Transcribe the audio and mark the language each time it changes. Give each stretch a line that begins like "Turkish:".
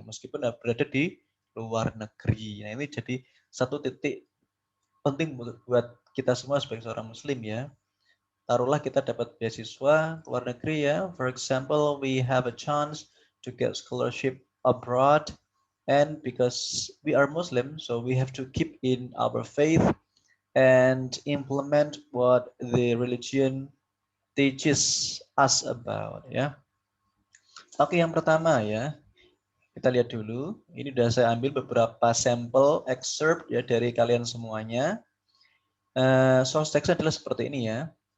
Indonesian: Meskipun berada di luar negeri. Nah, ini jadi satu titik penting buat kita semua sebagai seorang muslim ya. Taruhlah kita dapat beasiswa ke luar negeri ya.
English: For example, we have a chance to get scholarship abroad, and because we are Muslim, so we have to keep in our faith and implement what the religion teaches us about ya.
Indonesian: Oke, yang pertama ya. Kita lihat dulu. Ini sudah saya ambil beberapa sampel excerpt ya dari kalian semuanya. Source text adalah seperti ini ya.